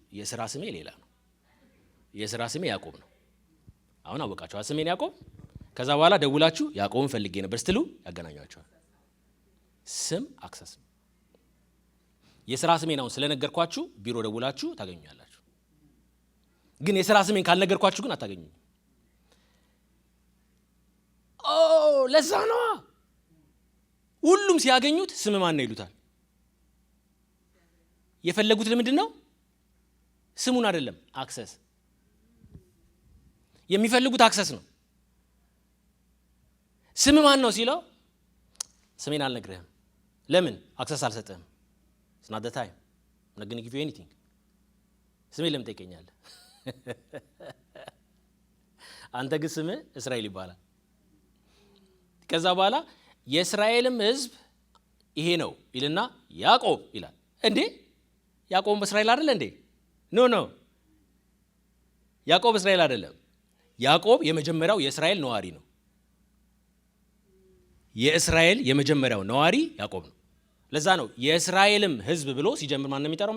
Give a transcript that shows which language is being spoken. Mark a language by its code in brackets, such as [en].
[am] የሥራ ስሜ ሌላ ነው። የሥራ ስሜ ያዕቆብ ነው። አሁን አወቃችሁ ስሜን ያዕቆብ። ከዛ በኋላ ደውላችሁ ያዕቆብን ፈልጌ ነበር ስትሉ ያገናኛችኋል። ስም አክሰስ። የሥራ ስሜን አሁን ስለነገርኳችሁ ቢሮ ደውላችሁ ታገኙኛላችሁ። ግን የሥራ ስሜን ካልነገርኳችሁ ግን አታገኙኝ። ለዛ ነው ሁሉም ሲያገኙት ስም ማን ነው ይሉታል። የፈለጉት ለምንድን ነው? ስሙን አይደለም፣ አክሰስ። የሚፈልጉት አክሰስ ነው። ስም ማን ነው ሲለው ስሜን አልነግርህም። ለምን? አክሰስ አልሰጠህም። [en] It's not the time. I'm not going to give you anything. [am] ስሜን ለምን ትጠይቀኛለህ? አንተ ግን ስምህ እስራኤል ይባላል። ከዛ በኋላ የእስራኤልም ሕዝብ ይሄ ነው ይልና ያዕቆብ ይላል። እንዴ ያዕቆብ በእስራኤል አይደለ እንዴ? ኖ ያዕቆብ እስራኤል አይደለም። ያዕቆብ የመጀመሪያው የእስራኤል ነዋሪ ነው። የእስራኤል የመጀመሪያው ነዋሪ ያዕቆብ ነው። ለዛ ነው የእስራኤልም ሕዝብ ብሎ ሲጀምር ማን ነው የሚጠራው?